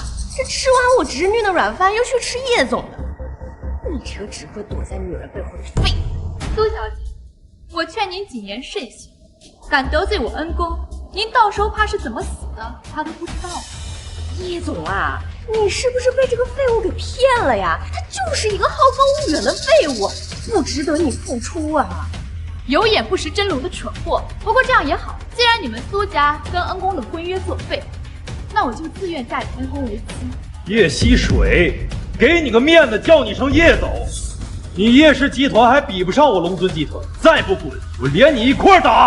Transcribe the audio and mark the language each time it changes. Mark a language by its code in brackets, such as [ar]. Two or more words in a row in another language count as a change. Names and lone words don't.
[zh] 這吃完我侄女的軟飯，又去吃葉總的，你這個只會躲在女人背後的廢物！蘇小姐，我勸您謹言慎行，敢得罪我恩公，您到時候怕是怎麼死的，他都不知道。葉總啊，你是不是被這個廢物給騙了呀？他就是一個好高騖遠的廢物，不值得你付出啊！有眼不識真龍的蠢貨。不過這樣也好，既然你們蘇家跟恩公的婚約作廢，那我就自願嫁給恩公為妻。葉溪水，給你個面子，叫你聲葉總，你葉氏集團還比不上我龍尊集團，再不滾，我連你一塊打！